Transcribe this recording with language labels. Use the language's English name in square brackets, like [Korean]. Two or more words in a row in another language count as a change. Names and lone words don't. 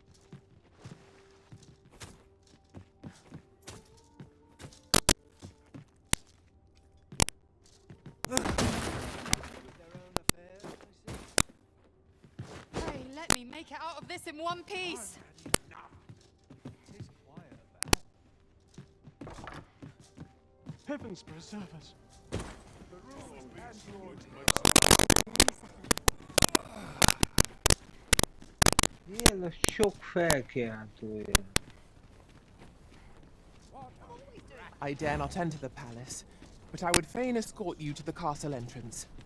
[English] Hey, let me make it out of this in one piece. Heavens preserve us. [Hungarian] Ilyen a sok felkiáltója. [English] I dare not enter the palace, but I would fain escort you to the castle entrance.